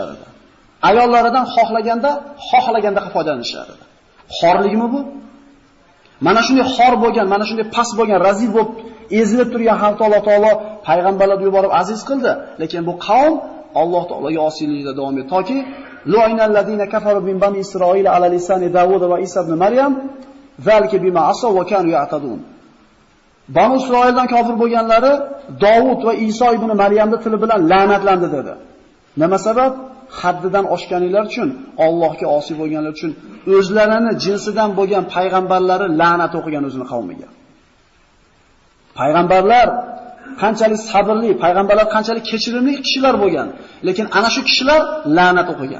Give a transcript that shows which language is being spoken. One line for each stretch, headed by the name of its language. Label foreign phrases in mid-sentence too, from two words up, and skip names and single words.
Uzbek: Ayollaridan xohlaganda foydalanishardi. Xorlikmi bu? Mana shunday xor bo'lgan, mana shunday past bo'lgan, razil bo'lib ezilib turgan xalq Alloh taolo payg'ambarlarni yuborib aziz qildi, lekin bu qavm Alloh taologa osiylikda davom etdi toki
Arabic: لعن الذين كفروا من بني إسرائيل على لسان داود وعيسى ابن مريم ذلك بما عصوا وكانوا يعتدون.
Uzbek: Banu Isroildan kofir bo'lganlari Davud va Iso ibn Maryamning tili bilan la'natlandi dedi. Nima sabab? Haddidan oshganlar uchun, Allohga osiy bo'lganlar uchun o'zlarini jinsidan bo'lgan payg'ambarlari la'nat o'qigan o'zining qavmiga. Payg'ambarlar qanchalik sabrli, payg'ambarlar qanchalik kechirimli kishilar bo'lgan, lekin ana shu kishilar la'nat o'qigan.